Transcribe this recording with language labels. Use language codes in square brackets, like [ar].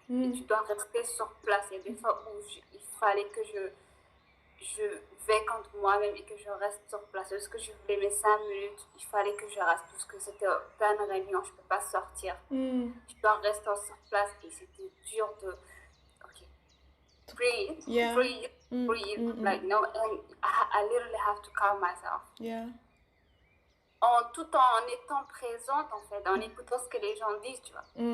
[fr] Et tu dois rester sur place. Il y a des fois où il fallait que je vais contre moi-même et que je reste sur place. Parce que je voulais mes 5 minutes, il fallait que je reste parce que c'était plein de réunions, je ne peux pas sortir. Je dois rester sur place et c'était dur de... [en] Ok, breathe, Yeah. breathe, like no, and I literally have to calm myself. Yeah. [fr] Tout en étant présente en fait, en écoutant ce que les gens disent, tu vois.